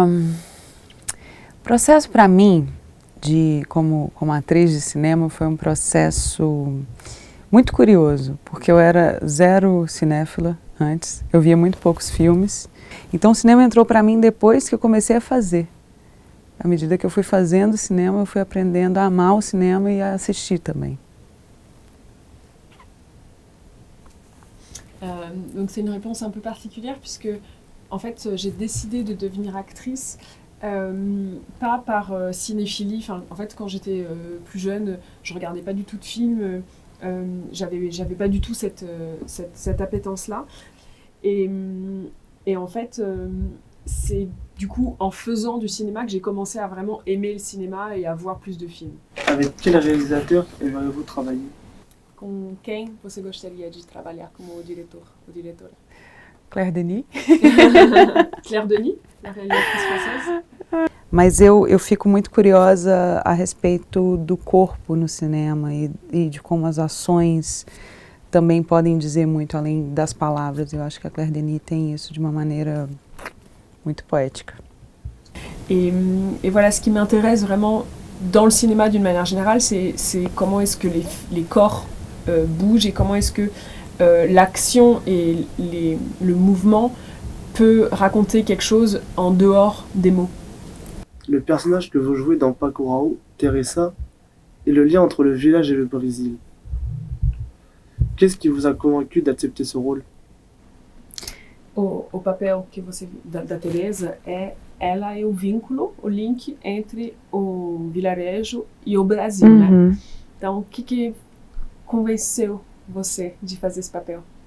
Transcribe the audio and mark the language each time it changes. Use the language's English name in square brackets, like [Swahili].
[Portuguese] O processo para mim, como atriz de cinema, foi processo muito curioso, porque eu era zero cinéfila antes, eu via muito poucos filmes. Então o cinema entrou para mim depois que eu comecei a fazer. À medida que eu fui fazendo cinema, eu fui aprendendo a amar o cinema e a assistir também. [French] Donc c'est une réponse un peu particulière puisque en fait j'ai décidé de devenir actrice pas par cinéphilie. En fait quand j'étais plus jeune, je regardais pas du tout de films, j'avais pas du tout cette appétence-là. Et en fait, c'est du coup en faisant du cinéma que j'ai commencé à vraiment aimer le cinéma et à voir plus de films. Avec quel réalisateur aimeriez-vous travailler? [Portuguese] Com quem você gostaria de trabalhar como diretor ou diretora? Claire Denis. [French] Claire Denis, la réalisatrice française. [Portuguese] Mas eu fico muito curiosa a respeito do corpo no cinema e de como as ações também podem dizer muito além das palavras. Eu acho que a Claire Denis tem isso de uma maneira muito poétique. [French] Et voilà, ce qui m'intéresse vraiment dans le cinéma d'une manière générale, c'est comment est-ce que les corps bougent et comment est-ce que l'action et le mouvement peut raconter quelque chose en dehors des mots. Le personnage que vous jouez dans Bacurau, Teresa, est le lien entre le village et le Brésil. Qu'est-ce qui vous a convaincu d'accepter ce rôle? [Portuguese] O papel que você da Teresa ela é o vínculo, o link entre o vilarejo e o Brasil, né? Então, o que convenceu você de fazer esse papel?